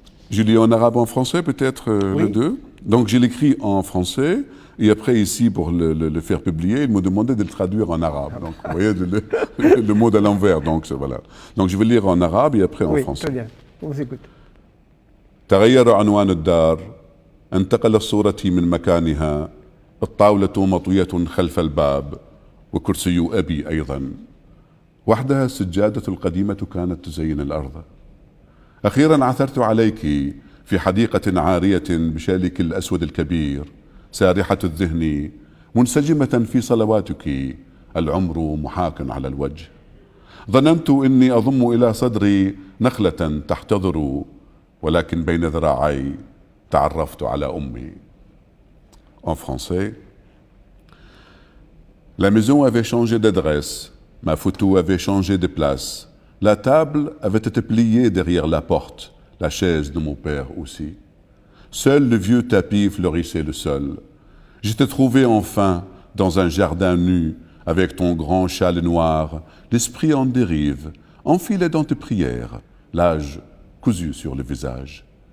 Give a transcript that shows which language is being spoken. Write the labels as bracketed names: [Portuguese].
[French] Je lis en arabe, en français, peut-être les deux. Donc je l'écris en français. Et après, ici, pour le faire publier, ils m'ont demandé de le traduire en arabe. Donc, vous voyez, le mot à l'envers. Donc, voilà. Donc, je vais lire en arabe et après en français. Très bien. On vous écoute. [Arabic] تغير عنوان الدار انتقل صورتي من مكانها الطاولة مطوية خلف الباب وكرسي أبي أيضا وحدها السجادة القديمة كانت تزين الأرض أخيرا عثرت عليك في حديقة عارية بشالك الأسود الكبير سارحة الذهن منسجمة في صلواتك العمر محاك على الوجه ظننت إني أضم إلى صدري نخلة تحتضر ولكن بين ذراعي تعرفت على أمي. [French] En français, la maison avait changé d'adresse, ma photo avait changé de place, la table avait été pliée derrière la porte, la chaise de mon père aussi. Seul le vieux tapis fleurissait le sol. Je t'ai trouvé enfin dans un jardin nu, avec ton grand châle noir, l'esprit en dérive, enfilé dans tes prières, l'âge cousu sur le visage.